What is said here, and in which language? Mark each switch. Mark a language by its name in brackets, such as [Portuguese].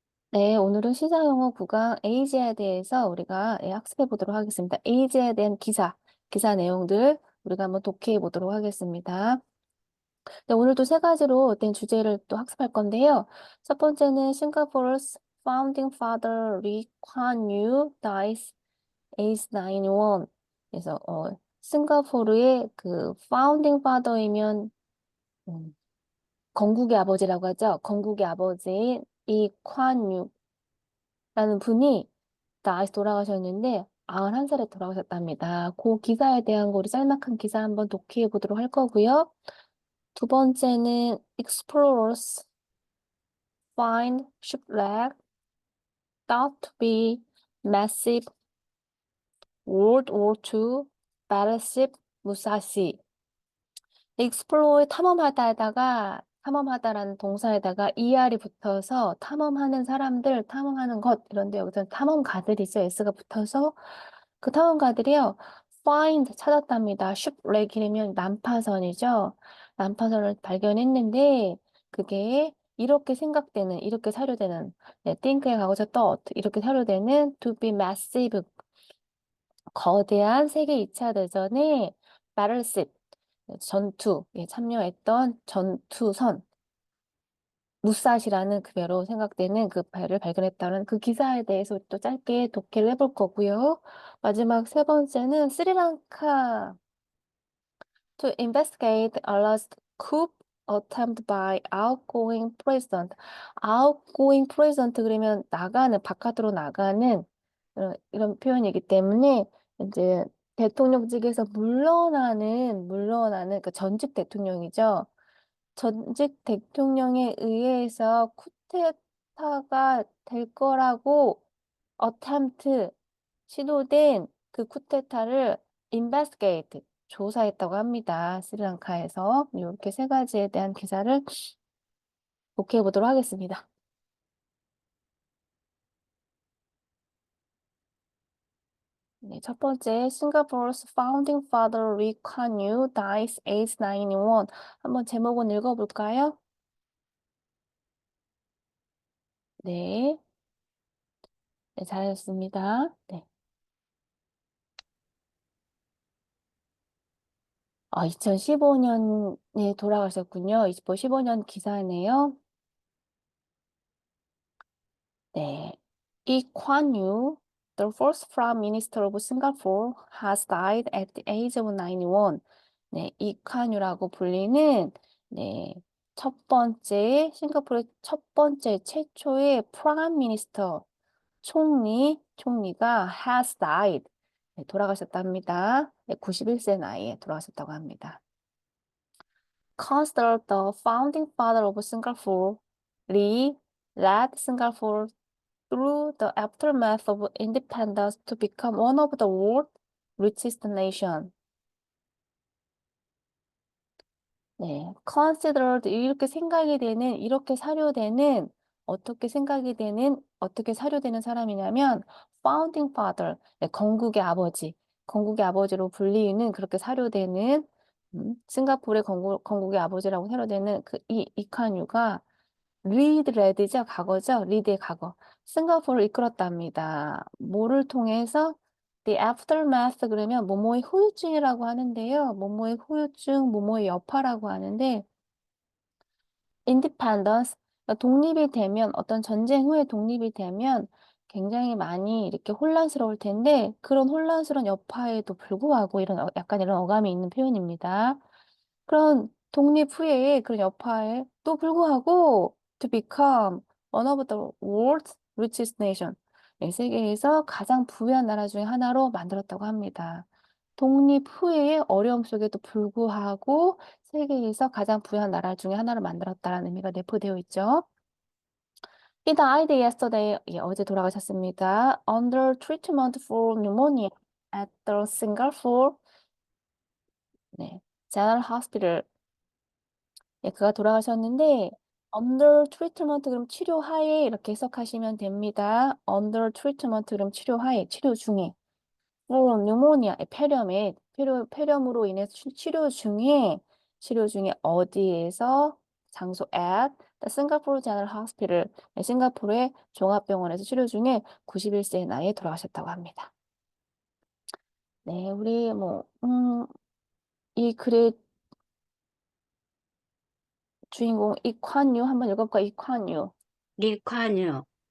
[Korean] 네, 오늘은 시사용어 구강 에이즈에 대해서 우리가 학습해 보도록 하겠습니다. 에이즈에 대한 기사 내용들 우리가 한번 독해해 보도록 하겠습니다. 네, 오늘도 세 가지로 된 주제를 또 학습할 건데요. 첫 번째는 [English] 싱가포르's founding father Lee Kuan Yew dies aged 91. [Korean] 그래서 싱가포르의 그 founding father이면 건국의 아버지라고 하죠. 건국의 아버지인 이콴유 라는 분이 나이스 돌아가셨는데 91살에 돌아가셨답니다. 그 기사에 대한 우리 짤막한 기사 한번 독해해 보도록 할 거고요. 두 번째는 [English] Explorers find shipwreck thought to be massive World War II battleship 무사시. [Korean] 익스플로어에 탐험하다라는 동사에다가 ER이 붙어서 탐험하는 사람들, 탐험하는 것 이런데 여기서 탐험가들이죠. S가 붙어서 그 탐험가들이요. find 찾았답니다. shipwreck이면 난파선이죠. 난파선을 발견했는데 그게 이렇게 생각되는, 이렇게 사료되는, 네, think의 과거죠. thought 이렇게 사료되는 [English] to be massive [Korean] 거대한 세계 2차 대전의 battleship 전투에 참여했던 전투선 무사시라는 그 배로 생각되는 그 배를 발견했다는 그 기사에 대해서 또 짧게 독해를 해볼 거고요. 마지막 세 번째는 [English] 스리랑카 to investigate alleged coup attempt by outgoing president. [Korean] outgoing president 그러면 나가는 바깥으로 나가는 이런 표현이기 때문에 이제 대통령직에서 물러나는 그 전직 대통령이죠. 전직 대통령에 의해서 쿠데타가 될 거라고 attempt 시도된 그 쿠데타를 investigate 조사했다고 합니다. 스리랑카에서 이렇게 세 가지에 대한 기사를 독해해 보도록 하겠습니다. 네, 첫 번째, [English] Singapore's founding father Lee Kuan Yew dies aged 91. [Korean] 한번 제목은 읽어볼까요? 네, 네, 잘하셨습니다. 네. 2015년에 돌아가셨군요. 2015년 기사네요. 네. [English] Lee Kuan Yew, the first Prime Minister of Singapore, has died at the age of 91. [Korean] 네, 이칸유라고 불리는 네, 첫 번째 싱가포르의 첫 번째 최초의 프라임 미니스터 총리가 [English] has died. [Korean] 네, 돌아가셨답니다. 네, 91세 나이에 돌아가셨다고 합니다. [English] Considered the founding father of Singapore, Lee led Singapore through the aftermath of independence to become one of the world's richest nations. [Korean] 네, considered 이렇게 사료되는 어떻게 사료되는 사람이냐면 founding father, 네, 건국의 아버지로 불리는 그렇게 사료되는 싱가포르의 건국의 아버지라고 사료되는 그 이칸유가 레드죠, 과거죠, 리드의 과거. 싱가포르를 이끌었답니다. 뭐를 통해서? The aftermath 그러면 뭐뭐의 후유증이라고 하는데요. 뭐뭐의 후유증, 뭐뭐의 여파라고 하는데 independence, 그러니까 독립이 되면 어떤 전쟁 후에 독립이 되면 굉장히 많이 이렇게 혼란스러울 텐데 그런 혼란스러운 여파에도 불구하고 약간 이런 어감이 있는 표현입니다. 그런 독립 후에 그런 여파에도 불구하고 [English] to become one of the world's richest nation. [Korean] 네, 세계에서 가장 부유한 나라 중에 하나로 만들었다고 합니다. 독립 후에 어려움 속에도 불구하고 세계에서 가장 부유한 나라 중에 하나로 만들었다라는 의미가 내포되어 있죠. [English] He died yesterday. [Korean] 예, 어제 돌아가셨습니다. [English] Under treatment for pneumonia at the Singapore [Korean] 네, [English] General Hospital. [Korean] 예, 그가 돌아가셨는데 under treatment 그럼 치료하에 이렇게 해석하시면 됩니다. [English] under treatment [Korean] 그럼 치료하에 치료 중에 [English] for pneumonia [Korean] 폐렴으로 인해서 치료 중에 어디에서 장소 [English] at the Singapore General Hospital. [Korean] 네, 싱가포르의 종합병원에서 치료 중에 91세의 나이에 돌아가셨다고 합니다. 네, 우리 이 글의 주인공 이콴유 한번 읽어볼까요? 이콴유. 리콴유.